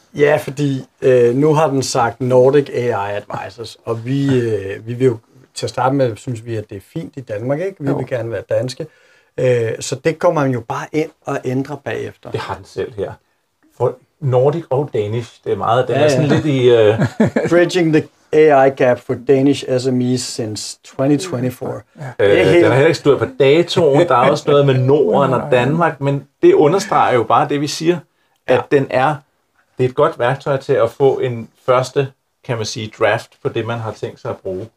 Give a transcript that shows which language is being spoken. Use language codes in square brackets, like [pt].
[da] Ja, fordi nu har den sagt Nordic AI Advisors, og vi vil jo til at starte med, synes vi, at det er fint i Danmark, ikke? Vi vil gerne være danske. Så det går man jo bare ind og ændrer bagefter. Det har den selv her. For Nordic og Danish, det er meget, den er sådan lidt i... [en] Bridging the AI gap for Danish SMEs since 2024. [da] Den har heller ikke stået på datoen, der er også noget med Norden og Danmark, men det understreger jo bare det, vi siger, at det er et godt værktøj til at få en første, kan man sige, draft på det, man har tænkt sig at bruge.